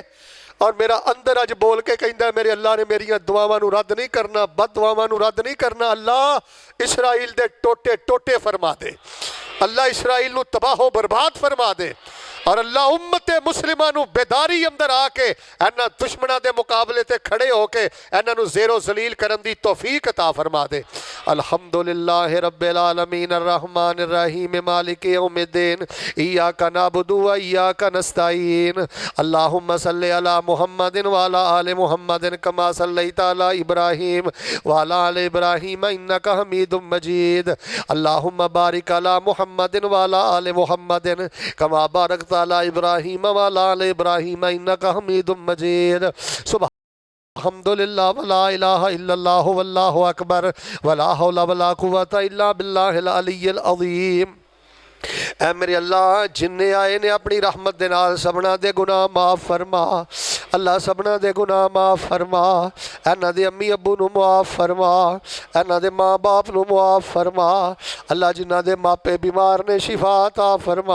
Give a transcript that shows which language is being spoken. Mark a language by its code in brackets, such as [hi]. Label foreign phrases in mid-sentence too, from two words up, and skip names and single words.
[pa] اور میرا اندر اج بول کے کہندا میرے اللہ نے میریاں دعاواں نوں رد نہیں کرنا، بد دعاواں نوں رد نہیں کرنا. اللہ اسرائیل دے ٹوٹے ٹوٹے فرما دے، اللہ اسرائیل نوں تباہ و برباد فرما دے. اور اللہ امت مسلماں نوں بیداری اندر آ کے انہاں دشمناں دے مقابلے تے کھڑے ہو کے انہاں نوں زیر و ذلیل کرن دی توفیق عطا فرما دے. [ar] الحمد لله رب العالمين الرحمن الرحيم مالك يوم الدين إياك نعبد وإياك نستعين اللهم صل على محمد وعلى آل محمد كما صليت على إبراهيم وعلى آل إبراهيم إنك حميد مجيد اللهم بارك على محمد وعلى آل محمد كما باركت على إبراهيم وعلى آل إبراهيم إنك حميد مجيد. سبح الحمد لله ولا إله إلا الله والله أكبر ولا حول ولا قوة إلا بالله العلي العظيم. [pa] اے میرے اللہ جنے آئے نے اپنی رحمت دے نال سبھناں دے گناہ معاف فرما. اللہ سبھناں دے گناہ معاف فرما، انہاں دے امی ابو نوں معاف فرما، انہاں دے ماں باپ نوں معاف فرما. اللہ جنہاں دے ماپے بیمار نے شفا عطا فرما.